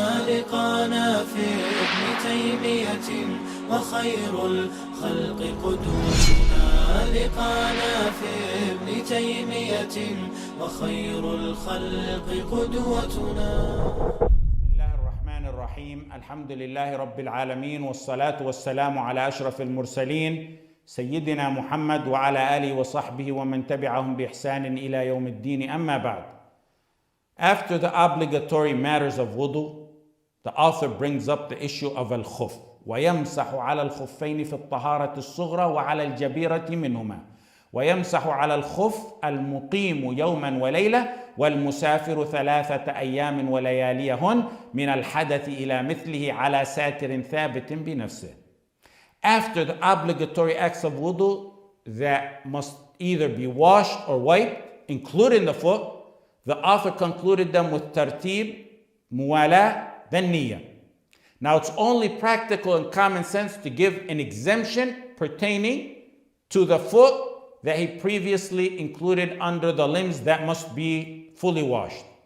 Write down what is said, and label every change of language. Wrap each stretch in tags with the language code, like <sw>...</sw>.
<ar>لقانا في ابن تيمية وخير الخلق قدوتنا لقانا في ابن تيمية وخير الخلق قدوتنا. بسم الله الرحمن الرحيم. الحمد لله رب العالمين، والصلاة والسلام على أشرف المرسلين سيدنا محمد وعلى آله وصحبه ومن تبعهم بإحسان إلى يوم الدين. أما بعد.</ar> <en>After the obligatory matters of wudu, the author brings up the issue of al-khuf.</en> <ar>ويمسح على الخفين في الطهارة الصغرى وعلى الجبيرة منهما. ويمسح على الخف المقيم يوما وليلة والمسافر 3 أيام ولياليهن من الحدث إلى مثله على ساتر ثابت بنفسه.</ar> <en>After the obligatory acts of wudu that must either be washed or wiped, including the foot, the author concluded them with tartib, muwala, then niyyah. Now it's only practical and common sense to give an exemption pertaining to the foot that he previously included under the limbs that must be fully washed.</en>